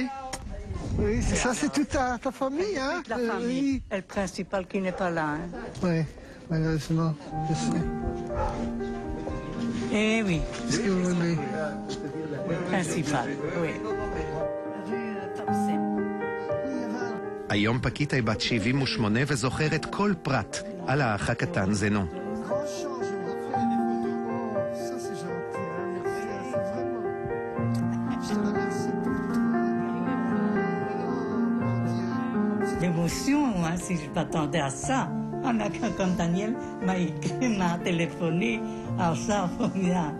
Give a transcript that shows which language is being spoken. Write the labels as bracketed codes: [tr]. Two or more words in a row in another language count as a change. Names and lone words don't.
[fr] Oui, ça c'est toute ta famille, hein? La famille. Le principal qui n'est pas là. Hein. Oui, malheureusement, je sais. Eh oui. Qu'est-ce que vous voulez? Le principal, oui. [he] היום פקיטה היא בת 78 וזוכרת כל פרט על האח הקטן זנו. [fr] L'émotion, hein, si je m'attendais à ça. Quand Daniel m'a écrit, m'a téléphoné, alors ça, formidable.